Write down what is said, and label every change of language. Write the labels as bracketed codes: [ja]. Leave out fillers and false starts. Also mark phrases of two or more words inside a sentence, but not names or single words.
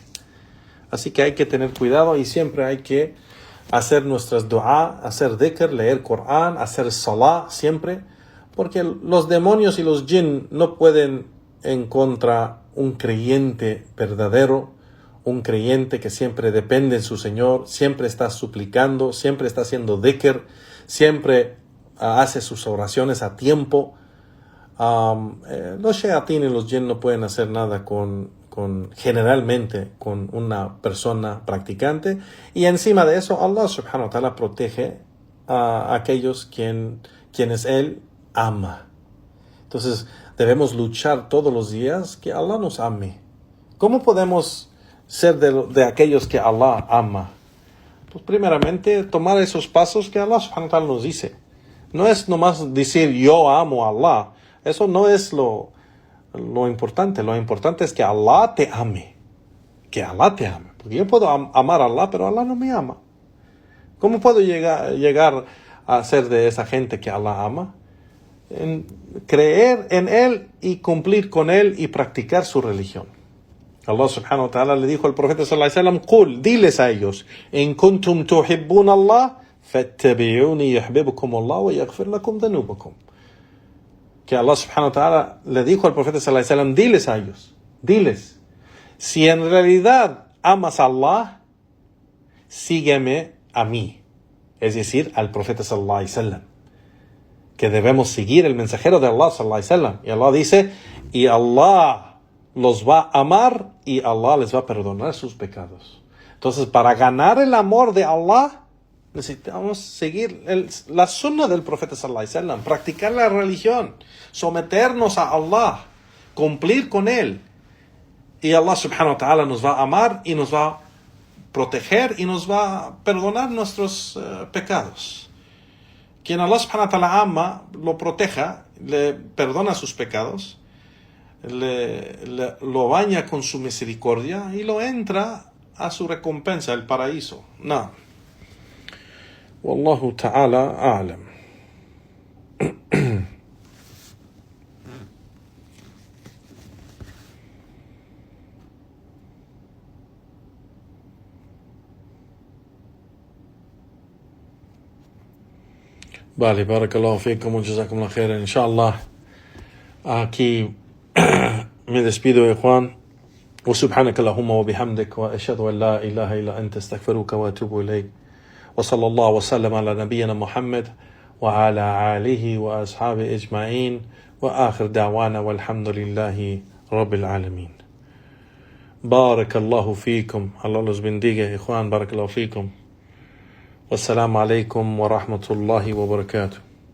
[es] Así que hay que tener cuidado y siempre hay que hacer nuestras dua, hacer dhikr, leer Corán, hacer salah siempre, porque los demonios y los jinn no pueden en contra un creyente verdadero, un creyente que siempre depende de su Señor, siempre está suplicando, siempre está haciendo dhikr, siempre hace sus oraciones a tiempo. Los shayatín y los jinn no pueden hacer nada con generalmente con una persona practicante, y encima de eso [ar] الله سبحانه وتعالى [es] protege a aquellos quienes Él ama. Entonces debemos luchar todos los días que Allah nos ame. ¿Cómo podemos ser de aquellos que Allah ama? Pues primeramente tomar esos pasos que [ar] الله سبحانه وتعالى [es] nos dice. No es nomás decir yo amo a Allah. Eso no es lo importante. Lo importante es que Allah te ame. Que Allah te ame. Porque yo puedo amar a Allah, pero Allah no me ama. ¿Cómo puedo llegar a ser de esa gente que Allah ama? En creer en Él y cumplir con Él y practicar su religión. [ar] الله سبحانه وتعالى [es] le dijo al profeta [ar] صلى الله عليه وسلم, [es] Qul, diles a ellos, [ar] إن كنتم تحبون الله، فاتبعوني يحببكم الله ويغفر لكم ذنوبكم. [es] Que [ar] الله سبحانه وتعالى [es] le dijo al profeta [ar] صلى الله عليه وسلم, [es] diles a ellos, diles, si en realidad amas a Allah, sígueme a mí, es decir, al profeta [ar] صلى الله عليه وسلم, [es] que debemos seguir el mensajero de Allah [ar] صلى الله عليه وسلم. [es] Y Allah dice, y Allah los va a amar y Allah les va a perdonar sus pecados. Entonces, para ganar el amor de Allah, necesitamos seguir la sunna del profeta [ar] صلى الله عليه وسلم, [es] practicar la religión, someternos a Allah, cumplir con Él. Y [ar] الله سبحانه وتعالى [es] nos va a amar y nos va a proteger y nos va a perdonar nuestros pecados. Quien [ar] الله سبحانه وتعالى [es] ama, lo proteja, le perdona sus pecados, lo baña con su misericordia y lo entra a su recompensa, el paraíso. No. [ar] والله تعالى أعلم. Vale, بارك الله فيكم وجزاكم الله خيرا. [es] Inshallah, aquí me despido de Juan. [ar] وسبحانك اللهم وبحمدك وأشهد أن لا إله إلا أنت أستغفرك وأتوب إليك. وصلى الله وسلم على نبينا محمد وعلى آله وأصحابه أجمعين وآخر دعوانا والحمد لله رب العالمين. بارك الله فيكم. [es] Allah los bendiga, Juan. [ar] بارك الله فيكم. والسلام عليكم ورحمة الله وبركاته.